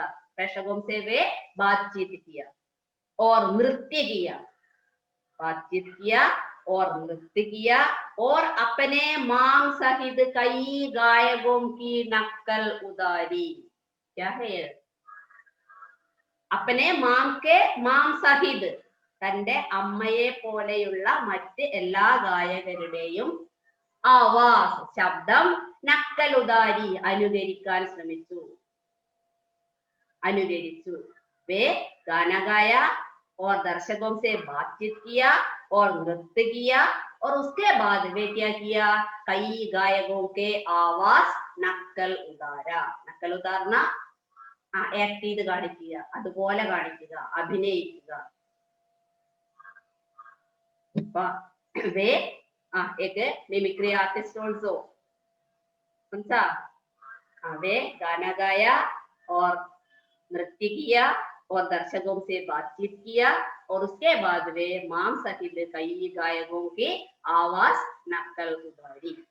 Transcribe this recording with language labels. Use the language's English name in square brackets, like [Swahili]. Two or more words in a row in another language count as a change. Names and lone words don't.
[Hindi] प्रेक्षकों से वे बातचीत किया और नृत्य किया। बातचीत किया और नृत्य किया और अपने माम सहित कई गायकों की नकल उतारी। क्या है? अपने माम सहित, [Malayalam] തന്റെ അമ്മയെ പോലെയുള്ള മറ്റ് എല്ലാ ഗായകരുടെയും ആവാസ്, ശബ്ദം, നക്കലുദാരി, അനുകരിച്ചു। [Hindi] वे गाना गाया और दर्शकों से बातचीत किया और नृत्य किया और उसके बाद वे क्या किया? कई गायकों के आवाज नकल उतारा। नकल उतारना [Malayalam] ആക്ട് ചെയ്ത് കാണിക്കുക, അതുപോലെ കാണിക്കുക, അഭിനയിക്കുക। [Hindi] वे एक [English] mimicry artist also, [Hindi] समझा? वे गाना गाया और नृत्य किया और दर्शकों से बातचीत किया और उसके बाद वे माम सहित कई गायकों की आवाज नकल उतारी।